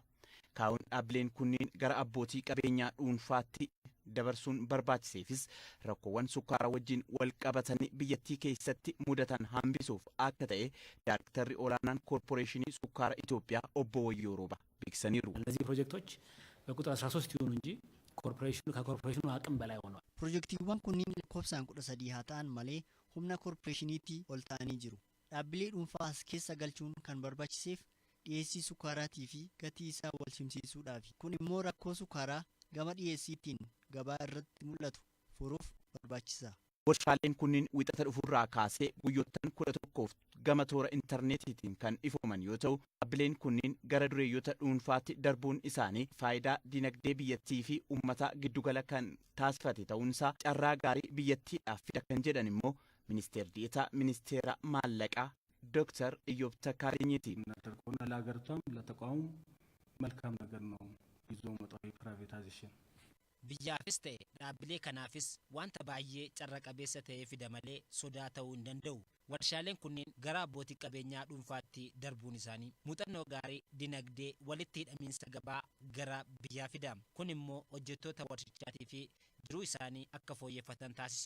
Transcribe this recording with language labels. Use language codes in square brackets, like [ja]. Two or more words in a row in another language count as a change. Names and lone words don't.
[om] Kaa'uun dhaabbileen kunniin gara abbootii qabeenyaa dhuunfaatti dabarsuun barbaachiseefis rakkoowwan sukkaaraa wajjin wal qabatanii biyyattii keessatti mudatan hambisuuf akka ta'e daayrektarri olaanaan koorporeeshinii sukkaaraa Itoophiyaa obbo Wayyoo Rooba beeksisaniiru. [am] እነዚህ ፕሮጀክቶች በቁጥር 13 ይሁኑ እንጂ ከኮርፖሬሽኑ አቅም በላይ ሆነዋል። [om] Piroojeektiiwwan kunniin lakkoofsaan 13 haa ta'an malee humna koorporeeshiniitti ol ta'anii jiru. Dhaabbilee dhuunfaas keessa galchuun kan barbaachiseef dhiyeessii sukkaaraatii fi gatii isaa wal simsiisuudhaafi. Kun immoo rakkoo sukkaaraa gama dhiyeessiitiin gabaa irratti mul'atu furuuf barbaachisa. Warshaaleen kunniin wixata dhufurraa kaasee guyyoottan 11 gama toora intarneetiitiin kan ifooman yoo ta'u, dhaabbileen kunniin gara dureeyyoota dhuunfaatti darbuun isaanii faayidaa dinagdee biyyattii fi uummata giddugala kan taasifate ta'uunsaa carraa gaarii biyyattiidhaaf fida kan jedhan immoo Ministeer Deetaa Ministeera Maallaqaa Dr. ኢዮብ ተካሪኝቲ [am] እናተቆና ለሀገሪቷም ለተቋሙም መልካም ነገር ነው ይዞ መጣው ፕራይቬታይዜሽን [om] biyyaafis ta'e dhaabbilee kanaafis wanta baay'ee carra qabeessa ta'ee fida malee sodaa ta'uu hin danda'u. Warshaaleen kunneen gara abbootii qabeenyaa dhuunfaatti darbuun isaanii muuxannoo gaarii dinagdee walitti hidhamiinsa gabaa gara biyyaa fida. Kun immoo hojjettoota warshichaatii fi jiruu isaanii akka fooyyeffatan taasisa.